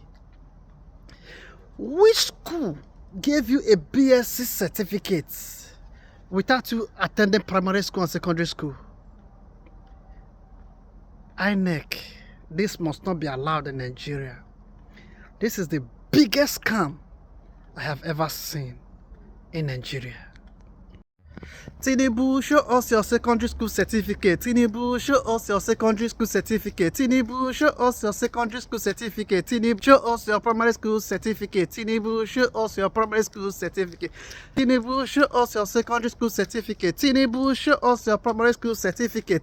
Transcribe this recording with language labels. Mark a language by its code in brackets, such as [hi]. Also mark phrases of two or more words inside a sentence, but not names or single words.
[en] Which school gave you a BSc certificate without you attending primary school and secondary school? INEC, this must not be allowed in Nigeria. This is the biggest scam I have ever seen in Nigeria. Tinubu, show us your secondary school certificate. Tinubu, show us your secondary school certificate. Tinubu, show us your secondary school certificate. Tinubu, show us your primary school certificate. Tinubu, show us your primary school certificate. Tinubu, show us your secondary school certificate. Tinubu, show us your primary school certificate.